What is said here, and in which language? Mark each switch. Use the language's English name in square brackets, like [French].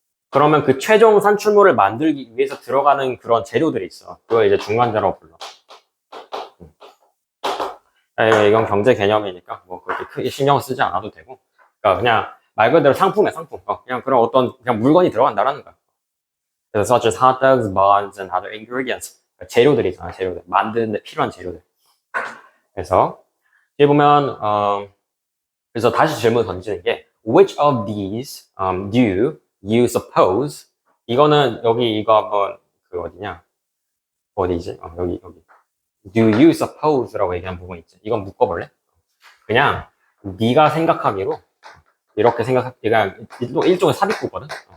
[Korean] 그러면 그 최종 산출물을 만들기 위해서 들어가는 그런 재료들이 있어. 그걸 이제 중간재라고 불러. 이건 경제 개념이니까 뭐 그렇게 크게 신경 쓰지 않아도 되고. 그러니까 그냥 말 그대로 상품이야 상품. 그냥 그런 어떤 그냥 물건이 들어간다라는 거야. [English] 그래서 such as hot dogs, buns, and other ingredients. [Korean] 그러니까 재료들이잖아 재료들. 만드는데 필요한 재료들. 그래서 여기 보면 그래서 다시 질문 던지는 게 [English] which of these do you suppose [Korean] 이거는 여기 이거 한번 그 어디냐 어디지 여기 [English] do you suppose [Korean] 라고 얘기한 부분 있지 이건 묶어볼래 그냥 네가 생각하기로 이렇게 그냥 일종의 삽입구거든